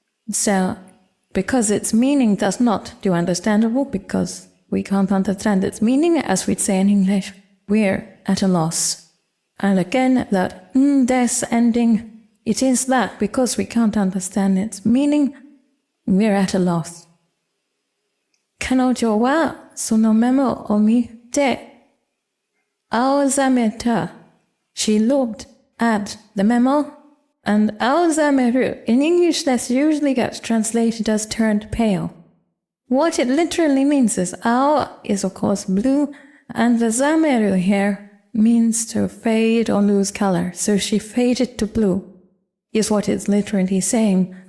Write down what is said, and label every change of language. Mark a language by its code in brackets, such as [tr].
[en] So, because its meaning does not do understandable, because we can't understand its meaning, as we'd say in English, we're at a loss. And again, that des ending, it is that because we can't understand its meaning, we're at a loss. [ja] Kanojo wa sono memo o mite aozameta. [en] She looked at the memo, and aozameru, in English this usually gets translated as turned pale. What it literally means is ao is of course blue, and the zameru here means to fade or lose color, so she faded to blue, is what it's literally saying.